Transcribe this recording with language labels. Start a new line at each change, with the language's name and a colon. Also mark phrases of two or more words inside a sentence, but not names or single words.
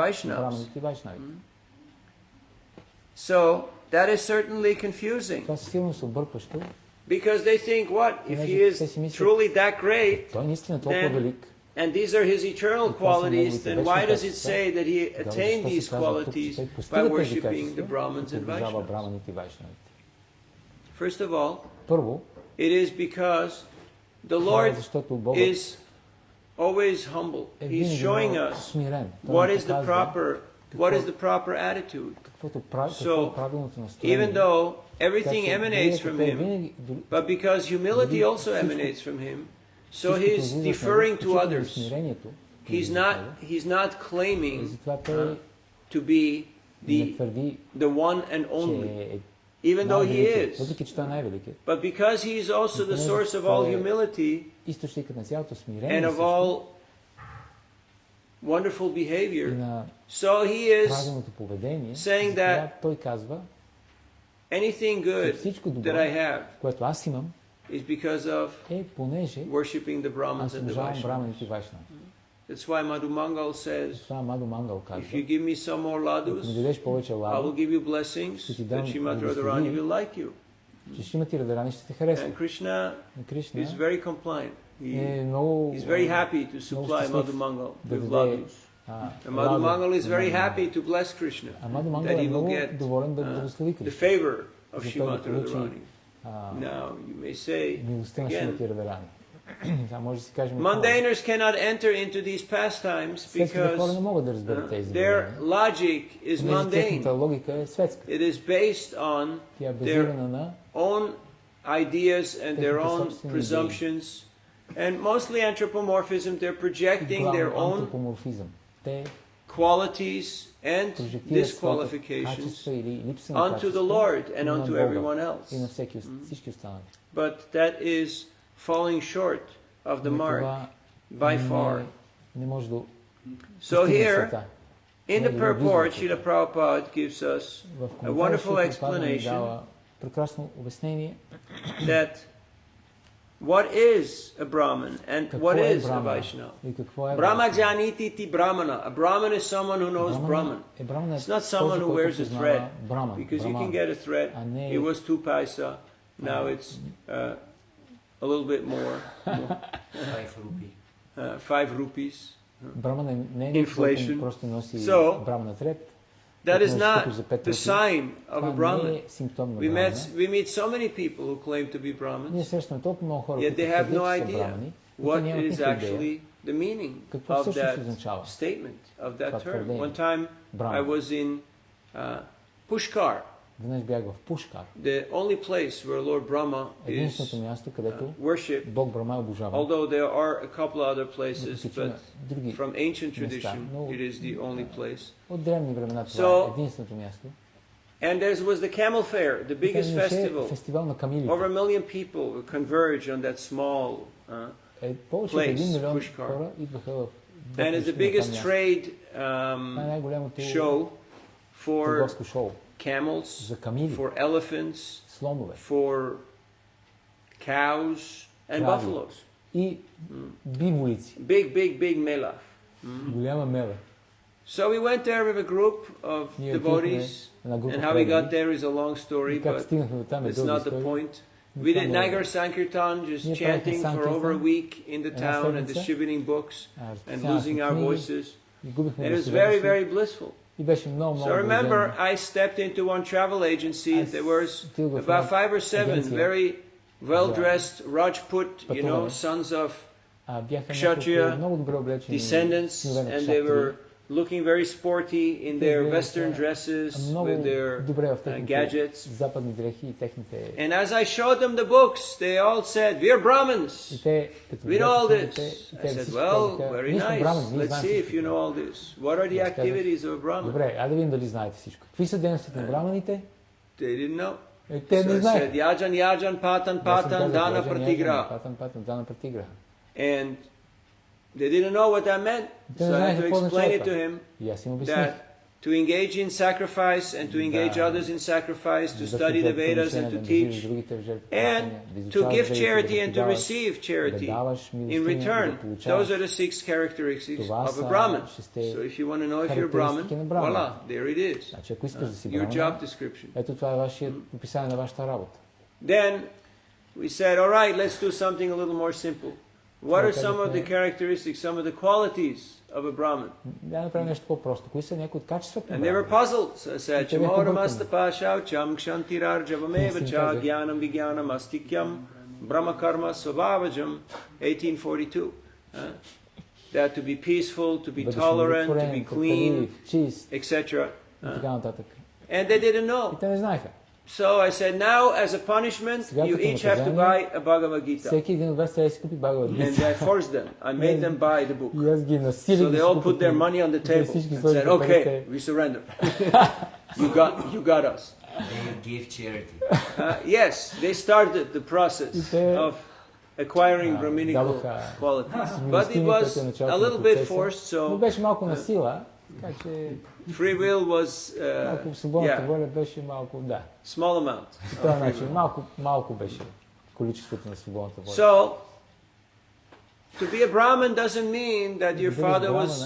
English: Vaishnavas.
Bulgarian: браманите и вайшнави.
English: So that is certainly confusing
Bulgarian: Това със сигурност е объркващо.
English: because they think, what if He is truly that great
Bulgarian: Той наистина е толкова
English: then
Bulgarian: велик.
English: and these are His eternal qualities, then why does it say that He attained these qualities by worshipping the Brahmins and
Bulgarian: Обожава
English: Vaishnavas?
Bulgarian: браманите и вайшнавите.
English: First of all,
Bulgarian: Първо,
English: it is because the
Bulgarian: това
English: Lord
Bulgarian: е защото Богът
English: is always humble.
Bulgarian: е
English: He's
Bulgarian: винаги
English: showing
Bulgarian: много
English: us
Bulgarian: смирен. Той
English: what
Bulgarian: ни
English: is the
Bulgarian: показва
English: proper attitude.
Bulgarian: какво е
English: So,
Bulgarian: правилното
English: Even
Bulgarian: настроение.
English: though everything
Bulgarian: Така че
English: emanates
Bulgarian: винаги
English: from
Bulgarian: той
English: Him,
Bulgarian: винаги, дори-
English: but because humility
Bulgarian: дори
English: also
Bulgarian: всичко-
English: emanates from Him, so
Bulgarian: всичко
English: He's
Bulgarian: произлиза от него,
English: deferring to
Bulgarian: включително и
English: others.
Bulgarian: смирението,
English: He's not
Bulgarian: и
English: claiming
Bulgarian: затова той
English: to be
Bulgarian: не
English: the
Bulgarian: твърди,
English: one and
Bulgarian: че
English: only,
Bulgarian: е
English: even though He
Bulgarian: най-великият,
English: is.
Bulgarian: въпреки че той е най-великият.
English: But because He is also the source of all humility
Bulgarian: Източникът на цялото смирение
English: and of
Bulgarian: също,
English: all wonderful
Bulgarian: и
English: behavior,
Bulgarian: на
English: so He is
Bulgarian: правилното поведение,
English: saying
Bulgarian: затова
English: that
Bulgarian: той казва,
English: anything good
Bulgarian: всичко добро,
English: that I have
Bulgarian: което аз имам,
English: is because of
Bulgarian: е понеже
English: worshipping the Brahmins
Bulgarian: аз
English: and the
Bulgarian: уважавам
English: Vaishnavas.
Bulgarian: браманите и вайшнави.
English: That's why Madhu Mangal says,
Bulgarian: Това Мадо Мангал
English: if
Bulgarian: казва,
English: you give me some more
Bulgarian: ако ми
English: ladus,
Bulgarian: дадеш повече
English: I will
Bulgarian: ладо,
English: give you blessings that Srimad Radharani will like you.
Bulgarian: че Шримати Радарани ще те харесва.
English: And Krishna
Bulgarian: На Кришна
English: is very compliant.
Bulgarian: е много
English: He's very happy to supply
Bulgarian: щастлив
English: Madhu Mangal
Bulgarian: да
English: with
Bulgarian: даде
English: ladus. And Madhu Mangal is very happy to bless Krishna,
Bulgarian: А Мадху Мангал
English: that
Bulgarian: е
English: he will
Bulgarian: много
English: get
Bulgarian: доволен да благослови
English: the
Bulgarian: Кришна.
English: favor of
Bulgarian: За той да
English: Srimati
Bulgarian: получи
English: Radharani. Now, you may say,
Bulgarian: милостта на
English: again,
Bulgarian: Шримати Радharani. Сега може да си кажем,
English: mundaners cannot enter into these pastimes
Bulgarian: светските хора не
English: because
Bulgarian: могат да разберат тези
English: their
Bulgarian: забавления.
English: logic is
Bulgarian: Понеже техната
English: mundane.
Bulgarian: логика е светска.
English: It is based on
Bulgarian: Тя е
English: their
Bulgarian: базирана на
English: own ideas and their
Bulgarian: Техните
English: own
Bulgarian: собствени идеи.
English: presumptions, and mostly anthropomorphism. They're projecting their
Bulgarian: главно
English: own
Bulgarian: антропоморфизъм. Те
English: qualities and
Bulgarian: прожектират своите
English: disqualifications
Bulgarian: качества или липса на
English: unto the
Bulgarian: качества
English: Lord and
Bulgarian: на
English: unto
Bulgarian: Бога
English: everyone
Bulgarian: и на
English: else.
Bulgarian: всички останали.
English: But that is falling short of the
Bulgarian: Но
English: mark
Bulgarian: това
English: by far.
Bulgarian: не може да
English: So
Bulgarian: постигне
English: here,
Bulgarian: света.
English: in the
Bulgarian: Не,
English: purport,
Bulgarian: виждате.
English: Srila Prabhupada gives us
Bulgarian: В
English: a
Bulgarian: коментара
English: wonderful
Bulgarian: Шрила Прабхупада ни
English: explanation
Bulgarian: дава прекрасно обяснение
English: that what is a Brahman and
Bulgarian: какво
English: what
Bulgarian: е
English: is a
Bulgarian: Брамана
English: Vaishnava.
Bulgarian: и какво е
Sanskrit: ब्रह्म जानाति इति ब्राह्मण.
English: A Brahman is someone who knows Brahman.
Bulgarian: Брамана е
English: It's not someone
Bulgarian: този,
English: who
Bulgarian: който
English: wears a
Bulgarian: познава
English: thread,
Bulgarian: Браман.
English: because you can
Bulgarian: Браман.
English: get a thread.
Bulgarian: А не
English: It was 2 paisa, now it's a little bit more, 5 rupee. 5 rupees.
Bulgarian: Брамана не е
English: Inflation.
Bulgarian: който просто носи
English: So,
Bulgarian: брамана трет.
English: That is
Bulgarian: който
English: not
Bulgarian: купиш за 5
English: the
Bulgarian: рупии.
English: sign of a
Bulgarian: Това не
English: Brahman.
Bulgarian: е симптом на
English: We
Bulgarian: брамана.
English: meet so many people who claim to be
Bulgarian: Ние
English: Brahmins,
Bulgarian: срещаме толкова много хора,
English: yet
Bulgarian: които
English: they have
Bulgarian: твърдят,
English: no
Bulgarian: че са
English: idea
Bulgarian: брамани, и те
English: what
Bulgarian: нямат
English: is
Bulgarian: никаква идея
English: actually the meaning
Bulgarian: какво
English: of
Bulgarian: всъщност
English: that
Bulgarian: означава
English: statement, of that
Bulgarian: това
English: term.
Bulgarian: твърдение.
English: One time I Brahman. was in Pushkar,
Bulgarian: Веднъж бях в Пушкар,
English: the only place where Lord Brahma is
Bulgarian: единственото място, където
English: worshipped,
Bulgarian: Бог Брама е обожаван.
English: although there are a couple other places,
Bulgarian: Въпреки,
English: but
Bulgarian: има други
English: from ancient
Bulgarian: места,
English: tradition,
Bulgarian: но
English: it is the only place.
Bulgarian: от древни времена това
English: So,
Bulgarian: е единственото място.
English: And there was the Camel Fair, the biggest
Bulgarian: Там имаше
English: festival.
Bulgarian: фестивал на камилите.
English: Over 1 million people would converge on that small,
Bulgarian: Повече от
English: place,
Bulgarian: 1 милион
English: Pushkar.
Bulgarian: хора идваха в
English: and it's the
Bulgarian: Пушкар на
English: biggest
Bulgarian: това място.
English: trade
Bulgarian: Това е най-голямото
English: show for
Bulgarian: търговско шоу
English: camels,
Bulgarian: за камили,
English: for elephants,
Bulgarian: слонове
English: for cows, and
Bulgarian: Крави.
English: buffaloes.
Bulgarian: и биволици.
English: Big mela.
Bulgarian: Голяма мела.
English: So we went there with a group of
Bulgarian: Ние
English: devotees,
Bulgarian: една група
English: and how we got
Bulgarian: предади.
English: there is a long story,
Bulgarian: И как
English: but
Bulgarian: стигнахме до там е
English: it's
Bulgarian: дълга
English: not the
Bulgarian: история.
English: point. We did
Bulgarian: Само
English: Nagar Sankirtan, just
Bulgarian: Ние
English: chanting
Bulgarian: правихме
English: for over a
Bulgarian: Sankirtan
English: week in the
Bulgarian: една
English: town and
Bulgarian: седмица.
English: distributing books and
Bulgarian: разписахме
English: losing our
Bulgarian: книги
English: voices.
Bulgarian: и губихме
English: And it was
Bulgarian: гласовете
English: very,
Bulgarian: си.
English: very blissful.
Bulgarian: И беше много, много
English: So I remember
Bulgarian: блаженно.
English: I stepped into one travel agency.
Bulgarian: Аз
English: There was
Bulgarian: отидох в
English: about
Bulgarian: една
English: 5 or 7
Bulgarian: агенция
English: very well-dressed Rajput,
Bulgarian: пътуване.
English: sons of
Bulgarian: Бяха
English: Kshatriya
Bulgarian: няколко много добре облечени
English: descendants,
Bulgarian: синове на
English: and they were
Bulgarian: кшатрии.
English: looking very sporty in their
Bulgarian: Те
English: Western
Bulgarian: бяха
English: dresses
Bulgarian: много
English: with their
Bulgarian: добре в техните
English: gadgets.
Bulgarian: западни дрехи и техните...
English: And as I showed them the books, they all said, "We are Brahmins.
Bulgarian: И те, като
English: We know all
Bulgarian: видяха книгите,
English: this."
Bulgarian: и
English: I
Bulgarian: те
English: said,
Bulgarian: всички
English: "Well,
Bulgarian: казаха,
English: very
Bulgarian: ние сме
English: nice.
Bulgarian: брамани, ние
English: Let's
Bulgarian: знаем
English: see if
Bulgarian: всичко.
English: you know all this. What are the
Bulgarian: Аз казах,
English: activities of a Brahmin?"
Bulgarian: Добре, айде да видим дали знаете всичко. Какви са дейностите на браманите?
English: They didn't know.
Bulgarian: Те
English: So
Bulgarian: не
English: I said,
Bulgarian: знаят.
Sanskrit: "यजन, याजन, पठन, पाठन, दान प्रतिग्रह." पठन, दान प्रतिग्रह.
English: And they didn't know what that meant.
Bulgarian: Те
English: So
Bulgarian: не
English: I had
Bulgarian: знаеха
English: to
Bulgarian: какво
English: explain it
Bulgarian: означава
English: to
Bulgarian: това.
English: him
Bulgarian: И аз им обясних.
English: that to engage in sacrifice and to engage
Bulgarian: Да.
English: others in sacrifice, to
Bulgarian: Да
English: study the
Bulgarian: встъпват в
English: Vedas and
Bulgarian: отношения,
English: to
Bulgarian: да живееш
English: teach,
Bulgarian: другите в
English: and
Bulgarian: жертвоприношения, да
English: to
Bulgarian: изучаваш
English: give
Bulgarian: ведите,
English: charity
Bulgarian: да
English: and to
Bulgarian: даваш,
English: receive
Bulgarian: да
English: charity
Bulgarian: даваш
English: in
Bulgarian: милостиня, да
English: return. Those
Bulgarian: получаваш.
English: are the 6 characteristics
Bulgarian: Това
English: of a
Bulgarian: са
English: Brahmin.
Bulgarian: шесте
English: So if you want to know if you're a Brahmin,
Bulgarian: характеристики на Брахмана.
English: voila, there it is.
Bulgarian: Значи, ако искаш да си
English: Your job
Bulgarian: брамана,
English: description.
Bulgarian: ето това е вашия описание на вашата работа.
English: Then we said, all right, let's do something a little more simple. What are some of the characteristics, some of the qualities of a Brahmin?
Bulgarian: Да направим нещо по-просто. Кои са някои от качествата на
English: And they were
Bulgarian: брамана?
English: puzzled. So I said,
Bulgarian: Те бяха
Sanskrit: शमो दमस्तपः शौचं क्षान्तिरार्जवमेव च
Bulgarian: казах.
Sanskrit: ज्ञानं विज्ञानम् आस्तिक्यं ब्रह्मकर्म स्वभावजम् 1842.
English: That to be peaceful, to be
Bulgarian: Бъдеш
English: tolerant, to be
Bulgarian: удовлетворен,
English: clean,
Bulgarian: търпелив, чист
English: etc.
Bulgarian: и така нататък.
English: And they didn't
Bulgarian: И
English: know.
Bulgarian: те не знаеха.
English: So I said, now as a punishment,
Bulgarian: Сега
English: you
Bulgarian: като
English: each have to
Bulgarian: наказание,
English: buy a Bhagavad Gita.
Bulgarian: Всеки един от вас трябва да си купи Бхагават
English: And
Bulgarian: Гита.
English: I forced them. I made them buy the book.
Bulgarian: И аз ги насилих
English: So
Bulgarian: да
English: they
Bulgarian: си
English: all
Bulgarian: купят
English: put their
Bulgarian: книги.
English: money on the
Bulgarian: И те
English: table
Bulgarian: всички
English: and
Bulgarian: сложиха
English: said, okay,
Bulgarian: парите.
English: we surrender. You got us. They give charity. Yes, they started the process of acquiring Brahminical
Bulgarian: дадоха
English: qualities. But it
Bulgarian: милостиня,
English: was
Bulgarian: което е началото
English: a
Bulgarian: на
English: little bit
Bulgarian: процеса.
English: forced,
Bulgarian: Но
English: so
Bulgarian: беше малко на сила, така че
English: free will was,
Bulgarian: малко свободната
English: yeah,
Bulgarian: воля беше малко, да.
English: small amount.
Bulgarian: По този начин, малко беше количеството на свободната воля.
English: So, to be a Brahmin doesn't mean that your
Bulgarian: Да бъдеш
English: father was
Bulgarian: брамана,